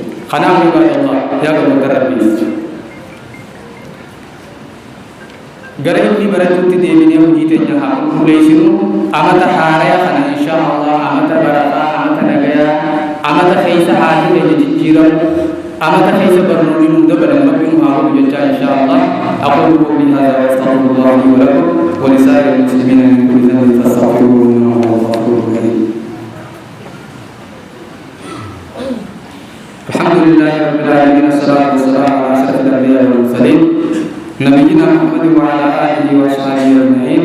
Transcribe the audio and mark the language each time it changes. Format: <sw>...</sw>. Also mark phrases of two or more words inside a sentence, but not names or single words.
<om>Kanaaf ibaadallah yaa gamoota rabbiis gara ilmi barachuutti deebinee hojii teenya haa qulqulleessinu. Amata haaraya kana</om> <ar>إن شاء الله</ar> <om>amata barataa, amata nagayaa, amata keessa haati keenya jijjiiramu, amata keessa barnoonni nu dabalan rabbiin haa godhu jechaa</om> <ar>إن شاء الله. أقول قولي هذا وأستغفر الله لي ولكم ولسائر المسلمين من كل ذنب فاستغفروه إنه هو الغفور الرحيم. الحمد لله رب العالمين، الصلاة والسلام على أشرف الأنبياء والمرسلين نبينا محمد وعلى آله وصحبه أجمعين.</ar>